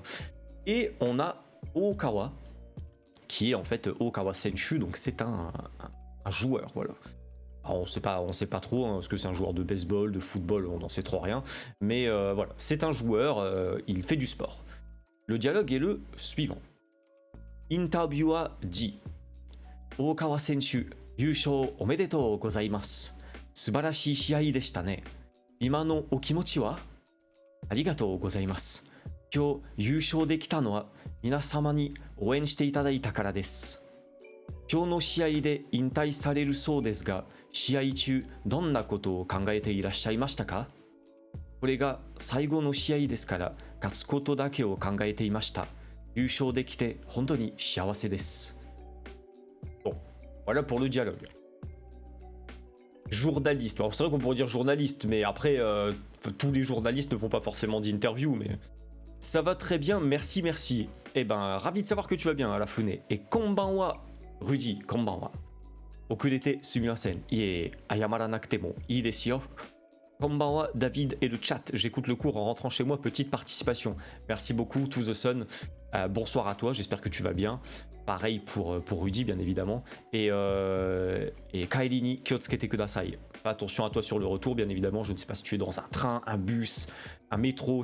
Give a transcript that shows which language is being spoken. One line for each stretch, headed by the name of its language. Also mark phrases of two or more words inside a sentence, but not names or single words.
French: Et on a Okawa, qui est en fait Okawa Senshu, donc c'est un joueur, voilà. Alors on sait pas trop, hein, est-ce que c'est un joueur de baseball, de football, on n'en sait trop rien, mais voilà, c'est un joueur, il fait du sport. Le dialogue est le suivant. Interviewer dit
Japanese: Okawa選手、優勝おめでとうございます. 素晴らしい試合でしたね。今のお気持ちは? ありがとうございます. 今日優勝できたのは皆様に応援していただいたからです。今日の試合で引退されるそうですが、試合中どんなことを考えていらっしゃいましたか？これが最後の試合ですから勝つことだけを考えていました。優勝できて本当に幸せです。
French: Bon, voilà pour le dialogue. Journaliste. Alors c'est vrai qu'on pourrait dire journaliste, mais après tous les journalistes ne font pas forcément d'interview, mais ça va très bien, merci, merci. Eh ben, ravi de savoir que tu vas bien, Arafune. Et konbanwa, Rudy, konbanwa.
Japanese: 遅れてすみません。いえ、謝らなくてもいいですよ.
French: Konbanwa, David et le chat. J'écoute le cours en rentrant chez moi, petite participation. Merci beaucoup, To The Sun. Bonsoir à toi, j'espère que tu vas bien. Pareil pour Rudy, bien évidemment.
Japanese: Et 帰りに気をつけてください.
French: Attention à toi sur le retour, bien évidemment. Je ne sais pas si tu es dans un train, un bus, un métro.